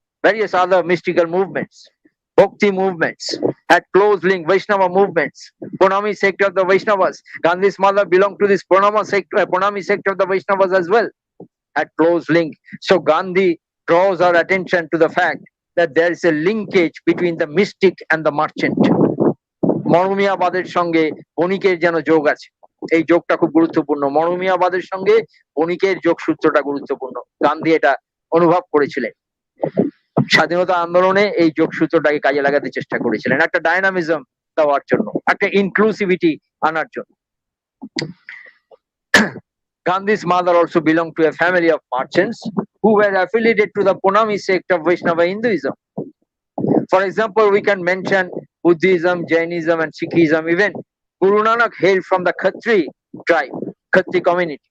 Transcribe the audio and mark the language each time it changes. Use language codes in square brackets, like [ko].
[en] Various other mystical movements, Bhakti movements, had close link, Vaishnava movements, Pranami sect of the Vaishnavas. Gandhi's mother belonged to this Pranami sect of the Vaishnavas as well. had close link. So Gandhi draws our attention to the fact that there is a linkage between the mystic and the merchant. [bn] মরমিয়াবাদের সঙ্গে বণিকের যেন যোগ আছে, এই যোগটা খুব গুরুত্বপূর্ণ। মরমিয়াবাদের সঙ্গে বণিকের যোগসূত্রটা গুরুত্বপূর্ণ। গান্ধী এটা অনুভব করেছিলেন। স্বাধীনতা আন্দোলনে এই যোগসূত্রটাকে কাজে লাগাতে চেষ্টা করেছিলেন, একটা ডায়নামিজম দেওয়ার জন্য, একটা ইনক্লুসিভিটি আনার জন্য। [en] Gandhi's mother also belonged to a family of merchants who were affiliated to the Ponami sect of Vaishnava Hinduism. For example, we can mention Buddhism, Jainism, and Sikhism. Even Guru Nanak hailed from the Khatri tribe, Khatri community.